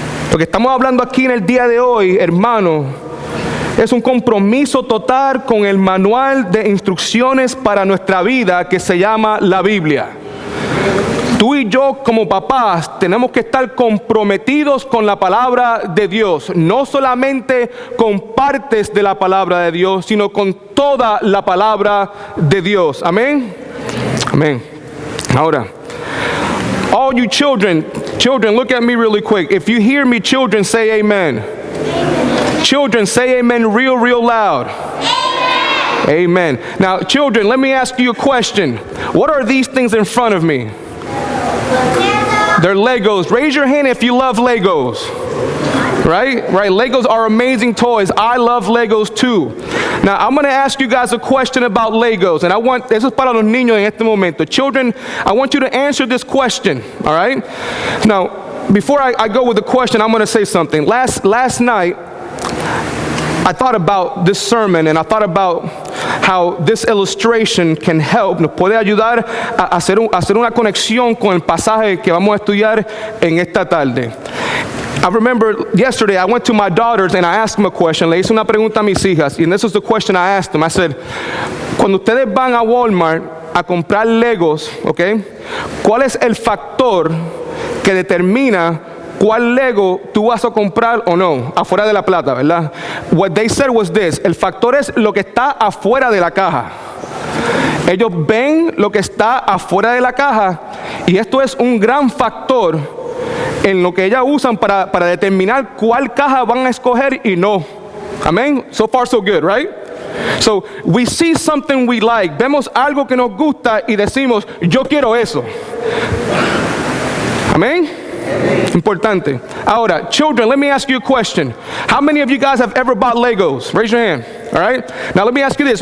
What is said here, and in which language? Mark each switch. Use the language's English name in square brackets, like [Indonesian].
[Spanish] Lo que estamos hablando aquí en el día de hoy, hermano, es un compromiso total con el manual de instrucciones para nuestra vida que se llama la Biblia. Tú y yo como papás tenemos que estar comprometidos con la palabra de Dios, no solamente con partes de la palabra de Dios, sino con toda la palabra de Dios. Amén. Amén. [English] Ahora, all you children, look at me really quick. If you hear me, children, say amen. Children, say amen real loud. Amen. Now, children, let me ask you a question. What are these things in front of me? They're Legos. Raise your hand if you love Legos. Right? Legos are amazing toys. I love Legos too. Now, I'm going to ask you guys a question about Legos. And this [Spanish] es para los niños en este momento. [English] Children, I want you to answer this question. All right? Now, before I go with the question, I'm going to say something. Last night, I thought about this sermon, and I thought about how this illustration can help, [Spanish] nos puede ayudar a hacer una conexión con el pasaje que vamos a estudiar en esta tarde. [English] I remember yesterday I went to my daughters and I asked them a question. [Spanish] Le hice una pregunta a mis hijas, [English] and this is the question I asked them. I said, [Spanish] cuando ustedes van a Walmart a comprar Legos, ¿ok? ¿Cuál es el factor que determina cuál Lego tú vas a comprar o no, afuera de la plata, ¿verdad? [English] What they said was this: [Spanish] el factor es lo que está afuera de la caja. Ellos ven lo que está afuera de la caja, y esto es un gran factor en lo que ellas usan para determinar cuál caja van a escoger y no. Amén. [English] So far so good, right? So we see something we like, [Spanish] vemos algo que nos gusta y decimos, yo quiero eso. Amén. Importante. [English] Ahora, children, let me ask you a question. How many of you guys have ever bought Legos? Raise your hand. All right? Now let me ask you this.